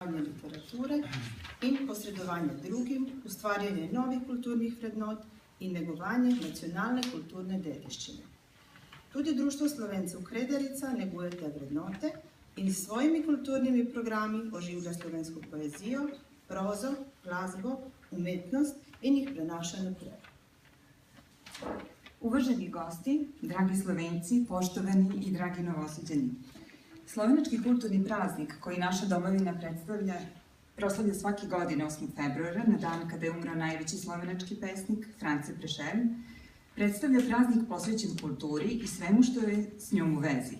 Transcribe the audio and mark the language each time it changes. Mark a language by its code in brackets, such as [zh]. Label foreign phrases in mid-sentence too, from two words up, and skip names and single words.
[sl] literature in posredovanje drugim u stvarjanje novih kulturnih vrednot i negovanje nacionalne kulturne dediščine. Tudi Društvo Slovencev Kredarica neguje te vrednote in s svojimi kulturnimi programi oživlja slovensko poezijo, prozo, glasbo, umetnost in jih prenaša naprej. [sr] Uvaženi gosti, dragi Slovenci, poštovani i dragi Novosađani, slovenački kulturni praznik koji naša domovina proslavlja svake godine 8. februara, na dan kada je umro najveći slovenački pesnik France Prešeren, predstavlja praznik posvećen kulturi i svemu što je s njom u vezi.